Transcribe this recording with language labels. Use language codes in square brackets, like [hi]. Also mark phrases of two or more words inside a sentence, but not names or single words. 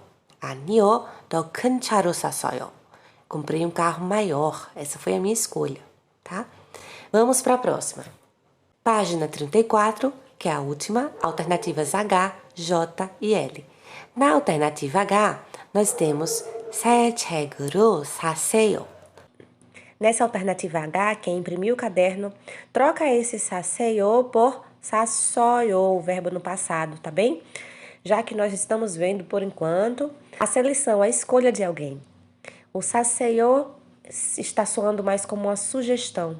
[ko] 아니요, 더 큰 차로 샀어요. [pt] Comprei um carro maior. Essa foi a minha escolha, tá? Vamos para a próxima. Página 34, que é a última, alternativas H, J e L. Na alternativa H, nós temos [ko] 새 책으로 사세요. [pt] Nessa alternativa H, quem imprimiu o caderno, troca esse 사세요 por 샀어요, o verbo no passado, tá bem? Já que nós estamos vendo, por enquanto, a seleção, a escolha de alguém. O 사세요 está soando mais como uma sugestão.